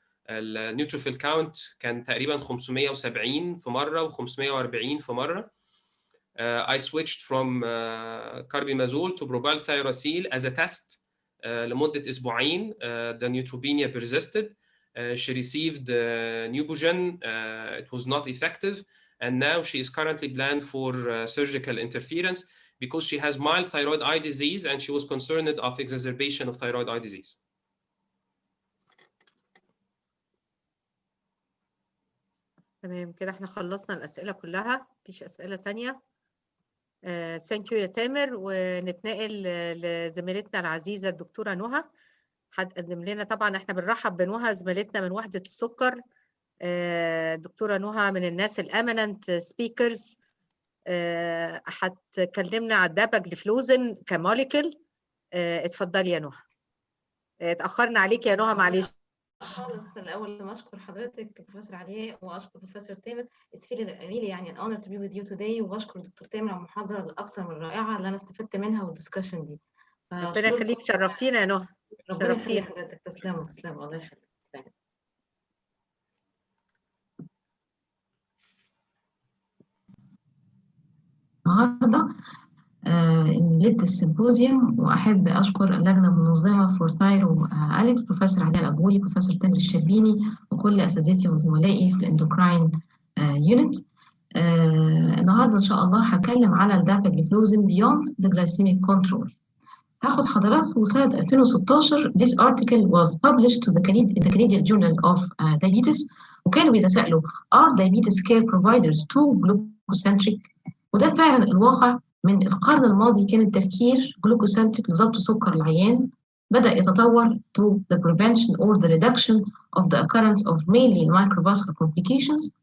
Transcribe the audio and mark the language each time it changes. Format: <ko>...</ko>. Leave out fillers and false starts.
<ar>النيوتروفيل كاونت كان تقريبا 570 في مره و540 في مره.</ar> <en>I switched from carbimazole to propyl thyracil as a test</en> <ar>لمده اسبوعين.</ar> <en>The neutropenia persisted. She received Neupogen. It was not effective, and now she is currently planned for surgical interference because she has mild thyroid eye disease and she was concerned of exacerbation of thyroid eye disease.</en> <ar>تمام كده احنا خلصنا الأسئلة كلها، مفيش أسئلة تانية. ثانك يو يا تامر، ونتنقل لزميلتنا العزيزة الدكتورة نهى. هتقدم لنا، طبعا احنا بنرحب بنهى زميلتنا من وحدة السكر. دكتورة نهى من الناس الاميننت سبيكرز، هتكلمنا على الداباجليفلوزين كموليكول. اتفضلي يا نهى. اتأخرنا عليك يا نهى، معلش خالص. الاول ما اشكر حضرتك بروفيسور علي واشكر بروفيسور تامر.</ar> <en>It's really يعني an honor to be with you today.</en> <ar>وبشكر دكتور تامر على المحاضره الاكثر من رائعه اللي انا استفدت منها والدسكشن دي. ربنا يخليك، شرفتينا يا نهى. ربنا يخلي حضرتك. تسلموا الله يخليك. النهارده ليلة السيمبوزيوم، وأحب أشكر اللجنة المنظمة فور ثايرو أليكس، بروفيسور علي الأجوري، بروفيسور تامر الشربيني، وكل أساتذتي وزملائي في الإندوكراين يونت. النهارده إن شاء الله هتكلم على الداباجليفلوزين</ar> <en>beyond the glycemic control.</en> <ar>هاخد حضراتكم سنة 2016.</ar> <en>This article was published to the Canadian Journal of Diabetes،</en> <ar>وكانوا بيتساءلوا</ar> <en>are diabetes care providers too glucocentric؟</en> <ar>وده فعلا الواقع. من القرن الماضي كان التفكير جلوكوسنتريك لضبط سكر العيان بدأ يتطور</ar> <en>to the prevention or the reduction of the occurrence of mainly microvascular complications.</en>